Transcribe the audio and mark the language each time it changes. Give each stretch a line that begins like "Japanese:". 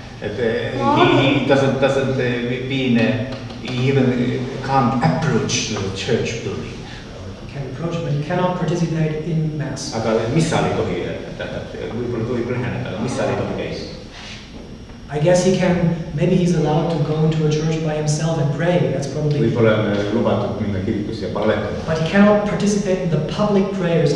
English: Et he doesn't mean he even can't approach the church building. He can approach, but he cannot participate in mass.
Estonian: Aga missal ei tohi, võib-olla tohib läheneda, aga missal ei tohi käis.
English: I guess he can, maybe he's allowed to go into a church by himself and pray. That's probably.
Estonian: Võib-olla on lubatud minna kirikusse ja palvetada.
English: But he cannot participate in the public prayers.